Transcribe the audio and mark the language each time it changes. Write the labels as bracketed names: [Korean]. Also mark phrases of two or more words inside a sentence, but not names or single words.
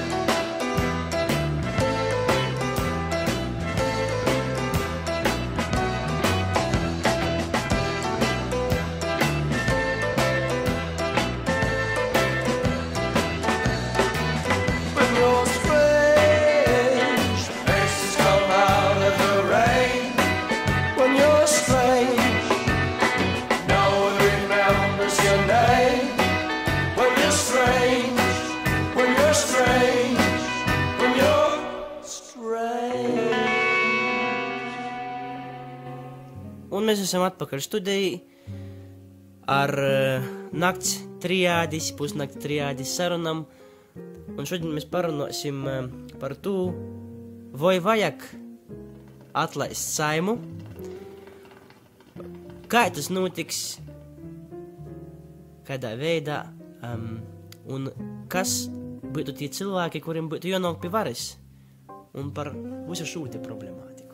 [English] When you're strange, faces come out of the rain. When you're strange, no one remembers your name. When you're strange, when you're strange, when you're strange. [Latvian] Un mēs esam atpakaļ studijā ar nakts triādis, pusnakts triādis sarunam. Un šodien mēs parunāsim par to, vai vajag atlaist Saimu, kā tas notiks, kādā veidā, un kas būtu tie cilvēki, kuriem būtu jānāk pie varas, un par visu šo te problemātiku.